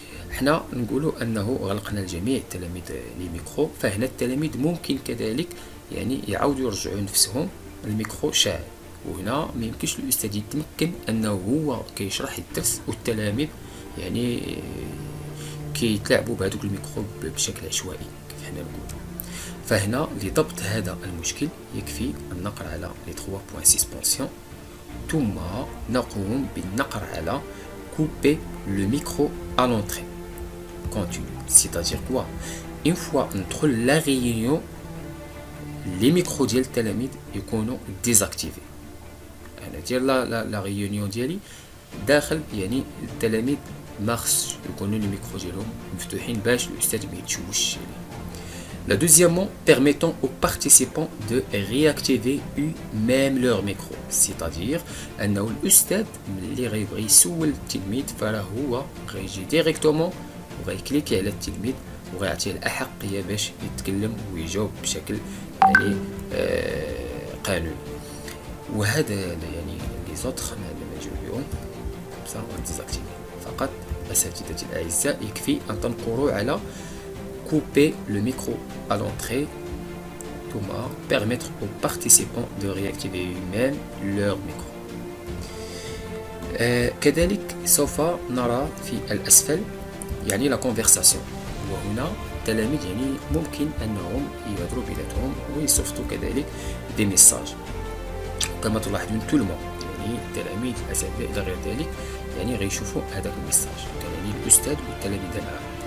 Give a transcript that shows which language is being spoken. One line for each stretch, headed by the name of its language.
Arabic: حنا نقولوا انه غلقنا لجميع التلاميذ لي ميكرو، فهنا التلاميذ ممكن كذلك يعني يعاودوا يرجعوا نفسهم الميكرو شاعل، وهنا ما يمكنش الاستاذ يتمكن انه هو كيشرح الدرس والتلاميذ يعني كيتلاعبوا بهذوك الميكرو بشكل عشوائي كيف حنا نقولوا. فهنا لضبط هذا المشكل يكفي النقر على لي 3 بوين سسبونسيون، ثم نقوم بالنقر على
French: couper le micro à l'entrée continue. C'est-à-dire quoi? Une fois
Arabic: ندخل
French: la réunion les micros
Arabic: ديال التلاميذ يكونوا
French: désactivés.
Arabic: انا ديال لا ريونيون ديالي داخل يعني التلاميذ ما خصش يكونوا لي ميكرو ديالهم مفتوحين باش الاستاذ ما يتشوش عليه.
French: La deuxièmement, permettant aux participants de réactiver eux-mêmes leur micro. C'est-à-dire
Arabic: أنه الأستاذ ملي غيبغي يسول التلميذ فراه هو غيجي ديريكتومون وغيكليكي على التلميذ وغيعطيه الأحقية باش يتكلم ويجاوب بشكل يعني قانوني. وهذا يعني لي زوتر ما نجيو بهم بصح ديزاكتيفي. فقط أساتذتي الأعزاء يكفي أن تنقروا على
French: couper le micro à l'entrée,
Arabic: ثم
French: permettre aux participants de réactiver eux-mêmes leur micro.
Arabic: كذلك سوف نرى في الأسفل يعني la conversation، وهنا التلاميذ يعني ممكن أنهم يهضروا بيناتهم ويصيفطوا كذلك دي ميساج كما تلاحظون تو المون، يعني التلاميذ الأساتذة إلى غير ذلك يعني غيشوفوا هذاك الميساج يعني الأستاذ والتلاميذ معه.